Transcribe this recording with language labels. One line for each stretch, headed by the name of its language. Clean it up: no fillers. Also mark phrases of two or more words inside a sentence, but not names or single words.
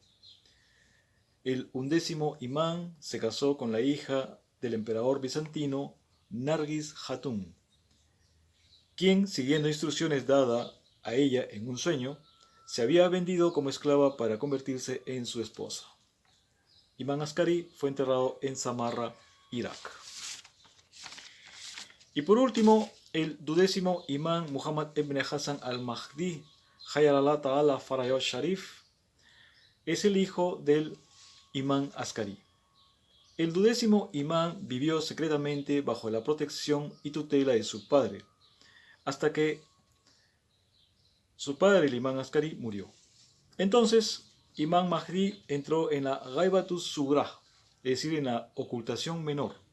Spanish: El undécimo imán se casó con la hija del emperador bizantino Nargis Hatun, quien, siguiendo instrucciones dadas a ella en un sueño, se había vendido como esclava para convertirse en su esposa. Imán Askari fue enterrado en Samarra, Irak. Y por último, el duodécimo imán Muhammad ibn Hassan al-Mahdi
Arabic: عجل الله تعالى فرجه الشريف
Spanish: es el hijo del Imán Askari. El 12º imán vivió secretamente bajo la protección y tutela de su padre, hasta que su padre, el imán Askari, murió. Entonces, Imán Mahdi entró en la
Arabic: الغيبة الصغرى,
Spanish: es decir, en la ocultación menor.